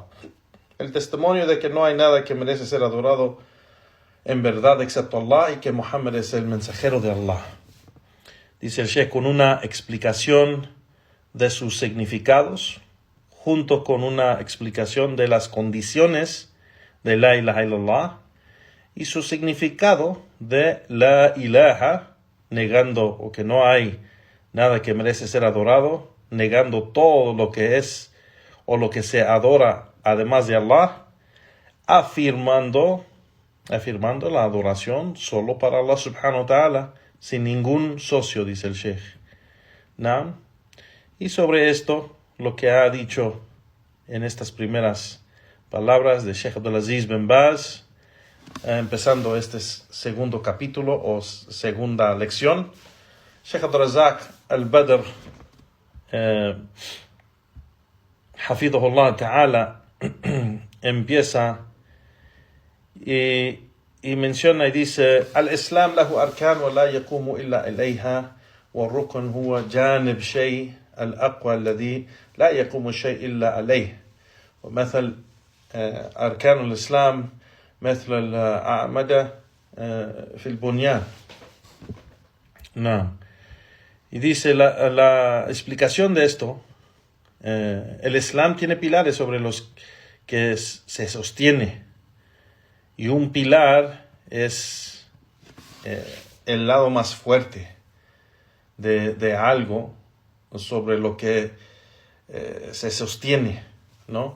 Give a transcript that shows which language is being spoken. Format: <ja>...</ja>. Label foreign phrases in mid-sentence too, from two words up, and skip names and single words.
<es>El testimonio de que no hay nada que merece ser adorado en verdad excepto Allah y que Muhammad es el mensajero de Allah. Dice el Sheikh, con una explicación de sus significados, junto con una explicación de las condiciones de</es> <ar>لا إله إلا الله</ar> <es>y su significado de</es> <ar>لا إله,</ar> <es>negando o que no hay nada que merece ser adorado, negando todo lo que es o lo que se adora además de Allah, afirmando la adoración solo para Allah</es> <ar>سبحانه وتعالى,</ar> <es>sin ningún socio, dice el Sheikh. ¿No? Y sobre esto, lo que ha dicho en estas primeras palabras de Sheikh Abdulaziz bin Baz, empezando este segundo capítulo o segunda lección, Sheikh Abdurrazzaq al-Badr,</es> <ar>حفظه الله تعالى,</ar> <es>empieza y menciona y dice,</es> <ar>الإسلام له أركان ولا يقوم إلا إليها وركن هو جانب شيء الأقوى الذي لا يقوم شيء إلا عليه. ومثل أركان الإسلام مثل الأعمدة في البنيان.</ar> <es>No. Y dice la explicación de esto, el Islam tiene pilares sobre los que se sostiene, y un pilar es el lado más fuerte de algo sobre lo que se sostiene, ¿no?</es>